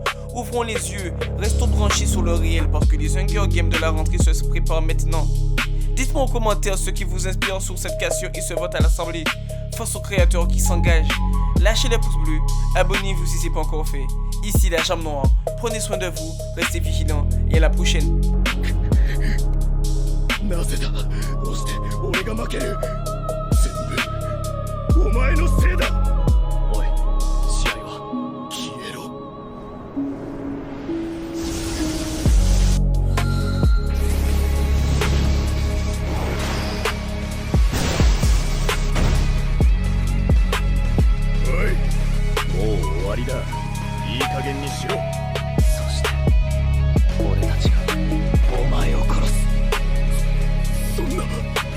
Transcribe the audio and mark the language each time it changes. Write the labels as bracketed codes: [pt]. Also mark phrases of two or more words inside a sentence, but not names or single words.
[fr] Ouvrons les yeux, restons branchés sur le réel parce que les Hunger Games de la rentrée se préparent maintenant. Dites-moi en commentaire ce qui vous inspire sur cette cassure et ce vote à l'Assemblée. Face aux créateurs qui s'engagent. Lâchez le pouce bleu, abonnez-vous si c'est pas encore fait. Ici la Jambe Noire, prenez soin de vous, restez vigilants et à la prochaine. [ja] なぜだどうして俺が負ける全部お前のせいだおい試合は消えろおいもう終わりだいい加減にしろそして俺たちがお前を殺すそんな